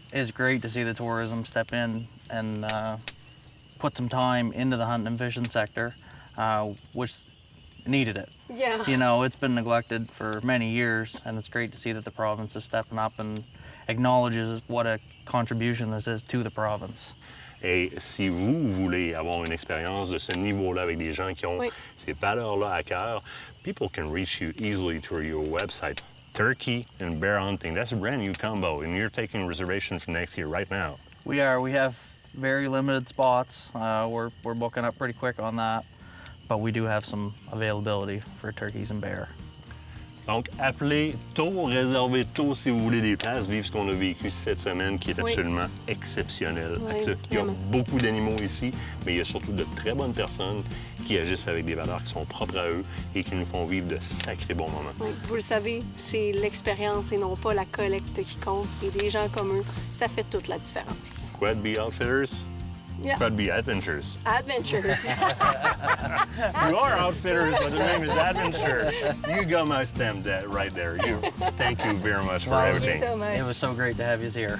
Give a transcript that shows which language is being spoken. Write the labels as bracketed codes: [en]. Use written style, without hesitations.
[en] It's great to see the tourism step in and put some time into the hunting and fishing sector, which needed it. Yeah. You know, it's been neglected for many years, and it's great to see that the province is stepping up and acknowledges what a contribution this is to the province. [fr] Et si vous voulez avoir une expérience de ce niveau-là avec des gens qui ont ces valeurs-là à cœur, [en] people can reach you easily through your website. Turkey and bear hunting, that's a brand new combo, and you're taking reservations for next year right now. We are. We have very limited spots. We're booking up pretty quick on that, but we do have some availability for turkeys and bear. [fr] Donc, appelez tôt, réservez tôt si vous voulez des places, vivre ce qu'on a vécu cette semaine qui est absolument exceptionnel. Il y a beaucoup d'animaux ici, mais il y a surtout de très bonnes personnes qui agissent avec des valeurs qui sont propres à eux et qui nous font vivre de sacrés bons moments. Oui, vous le savez, c'est l'expérience et non pas la collecte qui compte. Et des gens comme eux, ça fait toute la différence. [en] Quad Bee Outfitters, Yeah. Could be Adventures. Adventures. You are Outfitters, but the name is Adventure. You got my stamp right there. Thank you very much for Well, Thank you everything. so much. It was so great to have you here.